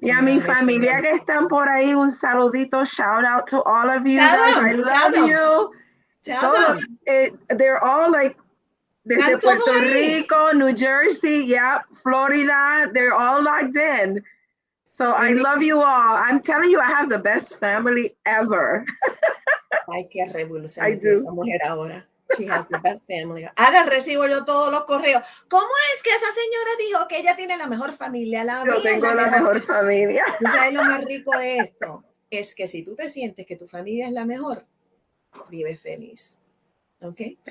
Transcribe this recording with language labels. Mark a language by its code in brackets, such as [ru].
[es] Y a mi familia que están por ahí, un saludito, [en] shout out to all of you guys. I love you. Todos, they're all like desde Puerto Rico, New Jersey, yeah, Florida, they're all logged in. So I love you all. I'm telling you, I have the best family ever. [es] Ay, qué revolución esa mujer ahora. [en] She has the best family. [es] Ahora recibo yo todos los correos. ¿Cómo es que esa señora dijo que ella tiene la mejor familia? Yo tengo la mejor familia. ¿Tú sabes lo más rico de esto? Es que si tú te sientes que tu familia es la mejor, vive feliz. ¿Ok?